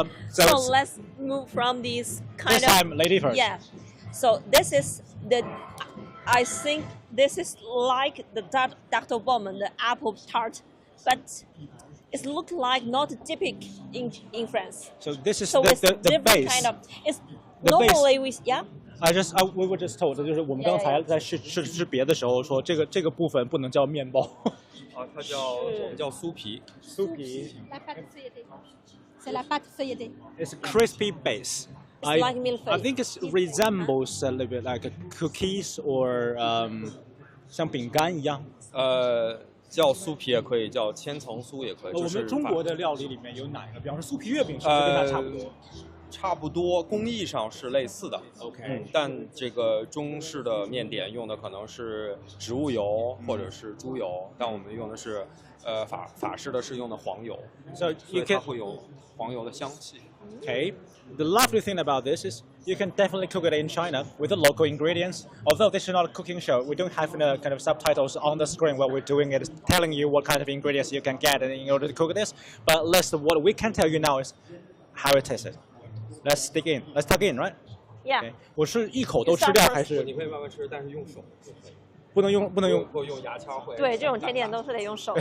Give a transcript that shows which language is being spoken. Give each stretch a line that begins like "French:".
English: So let's move from these kind this time, lady first. Yeah. So this is I think this is like the Dr. Bowman, the apple tart, but it looks like not typical in France. So this is So it's the different base. kind of. It's The normally we yeah. we were just told，
Chinese: 就是我们刚才在吃别的时候说，这个部分不能叫面包。啊，它叫我们叫酥皮。酥皮。
French: La pâte feuilletée. C'est la pâte feuilletée.
English: It's a crispy base. It's like millefeuille. I think it resembles a little bit like cookies or
Chinese: 像饼干一样。叫酥皮也可以，叫千层酥也可以。我们中国的料理里面有哪个？比方说酥皮月饼是不是跟它差不多？差不多，工艺上是类似的。
English: OK，
Chinese: 但这个中式的面点用的可能是植物油或者是猪油，但我们用的是法式的是用的黄油，所以它会有黄油的香气。
English: Okay. The lovely thing about this is you can definitely cook it in China with the local ingredients. Although this is not a cooking show, we don't have kind of subtitles on the screen while we're doing it, telling you what kind of ingredients you can get in order to cook this. But what we can tell you now is how it tastes. Let's dig in. Let's tug in, right? Yeah.
Chinese: Okay. 我是一口都吃掉还是？你可以慢慢吃，但是用手就可以。不能用。如果用牙签会。对，这种甜点都是得用手的。